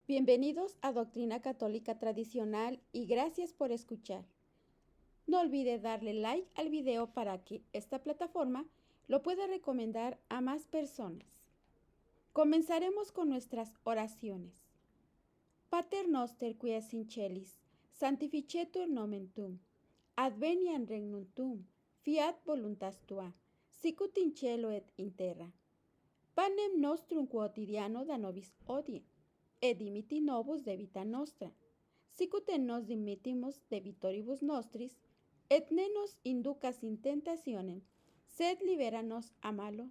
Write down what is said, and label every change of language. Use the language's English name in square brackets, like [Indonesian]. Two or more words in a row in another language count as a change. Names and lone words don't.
[Spanish] Bienvenidos a Doctrina Católica Tradicional y gracias por escuchar. No olvide darle like al video para que esta plataforma lo pueda recomendar a más personas. Comenzaremos con nuestras oraciones. [Latin] Pater noster qui es in celis, sanctificetur nomen tuum, adveniat regnum tuum, fiat voluntas tua, sicut in cielo et in terra. Panem nostrum quotidiano da nobis hodie, et dimiti nobis debita nostra, sicut et nos dimittimus debitoribus nostris, et ne nos inducas in tentationem, sed libera nos a malo.